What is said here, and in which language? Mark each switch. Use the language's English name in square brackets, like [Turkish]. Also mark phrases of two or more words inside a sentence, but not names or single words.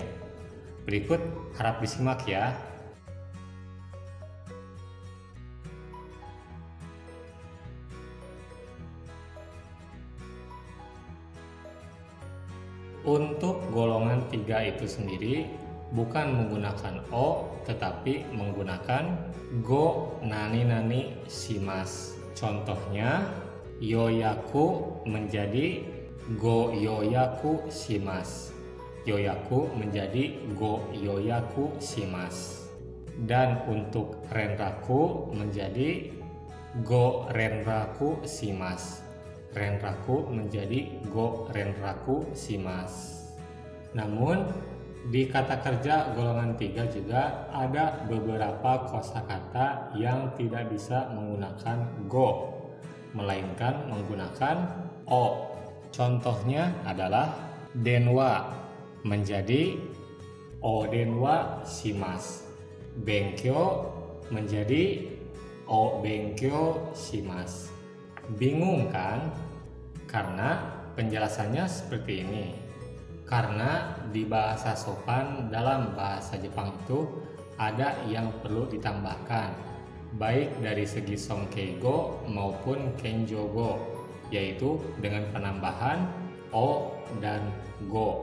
[Indonesian] Berikut harap disimak ya. Untuk golongan 3 itu sendiri bukan menggunakan o tetapi menggunakan [Japanese] ご何します. [Indonesian] Contohnya yoyaku menjadi [Japanese] ご予約します. [Indonesian] Yoyaku menjadi [Japanese] ご予約します. [Indonesian] Dan untuk renraku menjadi [Japanese] ご連絡します. [Indonesian] Renraku menjadi [Japanese] ご連絡します. [Indonesian] Namun di kata kerja golongan 3 juga ada beberapa kosakata yang tidak bisa menggunakan go, melainkan menggunakan o. Contohnya adalah denwa menjadi [Japanese] お電話します. [Indonesian] Benkyo menjadi [Japanese] お勉強します. [Indonesian] Bingung kan? Karena penjelasannya seperti ini. Karena di bahasa sopan dalam bahasa Jepang itu ada yang perlu ditambahkan, baik dari segi Sonkeigo maupun Kenjogo, yaitu dengan penambahan o dan go.